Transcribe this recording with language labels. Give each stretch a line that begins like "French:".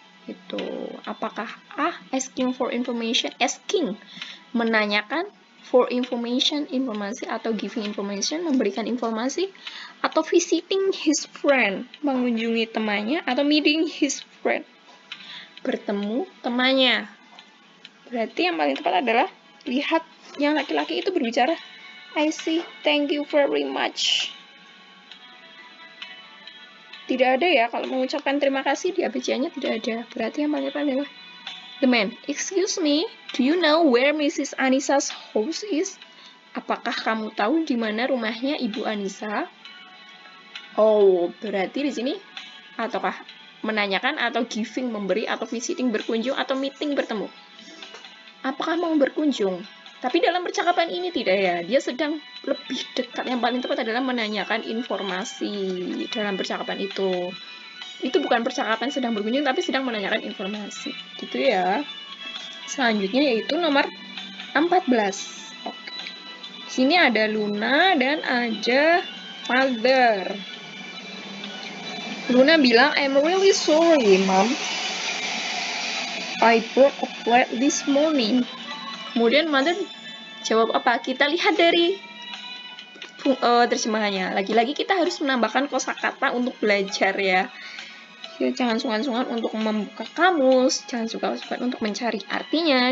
Indonesian: Itu, apakah
English: asking for information,
Indonesian: asking, menanyakan,
English: for information,
Indonesian: informasi, atau
English: giving information,
Indonesian: memberikan informasi, atau
English: visiting his friend,
Indonesian: mengunjungi temannya, atau
English: meeting his friend,
Indonesian: bertemu temannya. Berarti yang paling tepat adalah lihat yang laki-laki itu berbicara,
English: I see, thank you very much.
Indonesian: Tidak ada ya, kalau mengucapkan terima kasih di ABC-nya tidak ada. Berarti yang paling tepat adalah
English: the man. Excuse me, do you know where Mrs. Anisa's house is?
Indonesian: Apakah kamu tahu di mana rumahnya Ibu Anissa? Oh, berarti di sini ataukah menanyakan atau giving memberi atau visiting berkunjung atau meeting bertemu. Apakah mau berkunjung? Tapi dalam percakapan ini tidak ya, dia sedang lebih dekat. Yang paling tepat adalah menanyakan informasi dalam percakapan itu. Itu bukan percakapan sedang berkunjung, tapi sedang menanyakan informasi. Gitu ya. Selanjutnya yaitu nomor 14. Oke. Sini ada Luna dan ada Mother. Luna bilang,
English: I'm really sorry, Mom. I broke a plate this morning.
Indonesian: Kemudian Mother jawab apa? Kita lihat dari terjemahannya. Lagi-lagi kita harus menambahkan kosakata untuk belajar ya. Jangan sungkan-sungkan untuk membuka kamus, jangan sungkan-sungkan untuk mencari artinya.